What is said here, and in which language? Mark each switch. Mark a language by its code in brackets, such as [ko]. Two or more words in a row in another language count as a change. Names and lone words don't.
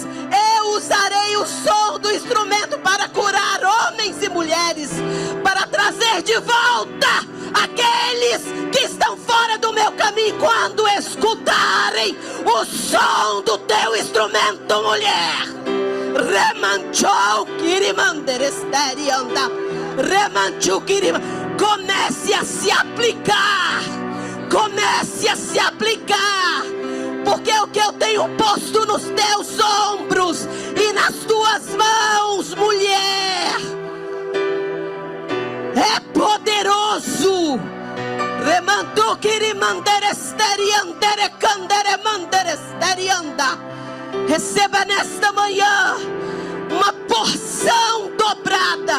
[pt] Eu usarei o som do instrumento para curar homens e mulheres, para trazer de volta aqueles que estão fora do meu caminho. Quando escutarem o som do teu instrumento, mulher, remanchou kirimanderesterianda, remanchou kirim, comece a se aplicar, comece a se aplicar, porque o que eu tenho posto nos teus ombros e nas tuas mãos, mulher, é poderoso. Remandu kirimanderesteriandere candere manderesterianda. Receba nesta manhã uma porção dobrada.